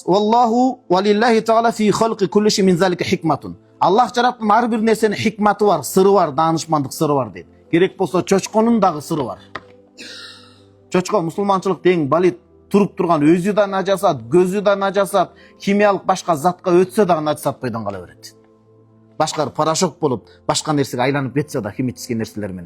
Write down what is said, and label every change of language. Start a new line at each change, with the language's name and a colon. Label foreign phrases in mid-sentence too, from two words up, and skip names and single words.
Arabic: والله ولله تعالى في خلق كل شيء من ذلك حكمة.
Kyrgyz: Allah жараткан ар бир нерсенин хикматы бар, сыры бар, даанышмандык сыры бар дейт. Керек болсо чочконун дагы сыры бар. Чочко мусулманчылык тең балит туруп турган өзү да нажасат, көзү да нажасат, химиялык башка затка өтсө дагы нажасат пайдан кала берет. Башкары порошок болуп, башка нерсеге айланып кетсе да химический нерселер менен.